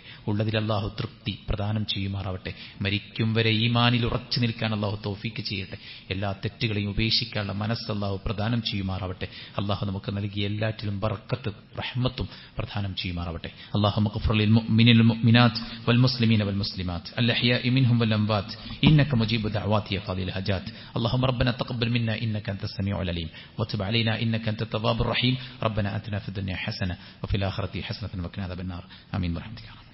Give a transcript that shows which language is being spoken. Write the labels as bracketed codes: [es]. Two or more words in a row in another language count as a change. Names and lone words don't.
[ml] ഉള്ളതിൽ അള്ളാഹു തൃപ്തി പ്രദാനം ചെയ്യുമാറാവട്ടെ. മരിക്കും വരെ ഈമാനിൽ ഉറച്ചു നിൽക്കാൻ അള്ളാഹു തൗഫീക്ക് ചെയ്യട്ടെ. എല്ലാ തെറ്റുകളെയും ഉപേക്ഷിക്കാനുള്ള മനസ്സ് അള്ളാഹു പ്രദാനം ചെയ്യുമാറാവട്ടെ. അള്ളാഹു നമുക്ക് നൽകിയ എല്ലാറ്റിലും ബർക്കത്ത് റഹ്മത്തും പ്രദാനം ചെയ്യുമാറാവട്ടെ. [ar] اللهم اغفر للمؤمنين والمؤمنات والمسلمين والمسلمات الأحياء منهم والأموات إنك مجيب الدعوات يا قاضي الحاجات. اللهم ربنا تقبل منا إنك أنت السميع العليم وتب علينا إنك أنت التواب الرحيم. ربنا آتنا في الدنيا حسنة وفي الآخرة حسنة وقنا عذاب النار. آمين برحمتك.